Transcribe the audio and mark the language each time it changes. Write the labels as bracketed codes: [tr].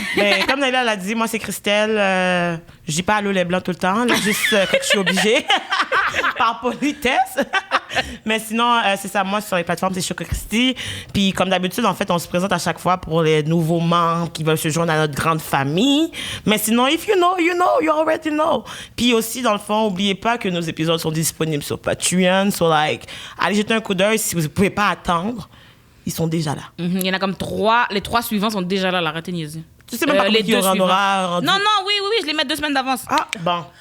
[fr] Ben, comme Naila l'a dit, moi, c'est Christelle. Je dis pas allô les blancs tout le temps, là, juste quand je suis obligée, par politesse. Mais sinon, c'est ça, moi, sur les plateformes, c'est Choco Christy. Puis, comme d'habitude, en fait, on se présente à chaque fois pour les nouveaux membres qui veulent se joindre à notre grande famille. Mais sinon, [en] if you know, you already know. [fr] Puis aussi, dans le fond, n'oubliez pas que nos épisodes sont disponibles sur Patreon. [en] So, like, [fr] allez jeter un coup d'œil si vous ne pouvez pas attendre. Ils sont déjà là. Il y en a comme 3. Les 3 suivants sont déjà là, arrêtez de niaiser. Tu sais même pas les qui en aura rendu. Non, oui, je les mets 2 semaines d'avance. Ah, bon.